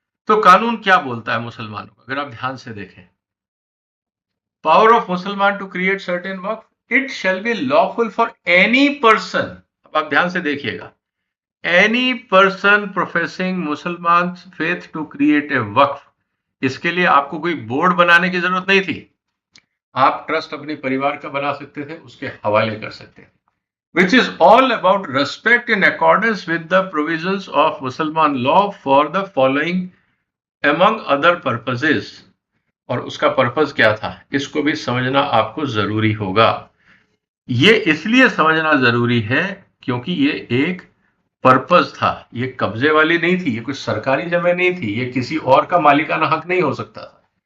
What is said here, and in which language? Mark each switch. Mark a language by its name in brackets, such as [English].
[Hindi] तो कानून क्या बोलता है मुसलमानों को, अगर आप ध्यान से देखें, [English] Power of Musalman to create certain waqf, it shall be lawful for any person. [Hindi] अब आप ध्यान से देखिएगा, [English] any person professing Musalman faith to create a waqf, [Hindi] इसके लिए आपको कोई बोर्ड बनाने की जरूरत नहीं थी। आप ट्रस्ट अपने परिवार का बना सकते थे, [English] उसके हवाले कर सकते थे, which is all about respect in accordance with the provisions of Musliman law for the following among other purposes। [Hindi] और उसका पर्पस क्या था, इसको भी समझना आपको जरूरी होगा। ये इसलिए समझना जरूरी है क्योंकि ये एक पर्पस था, ये कब्जे वाली नहीं थी, ये कुछ सरकारी जमीन नहीं थी, ये किसी और का मालिकाना हक नहीं हो सकता था।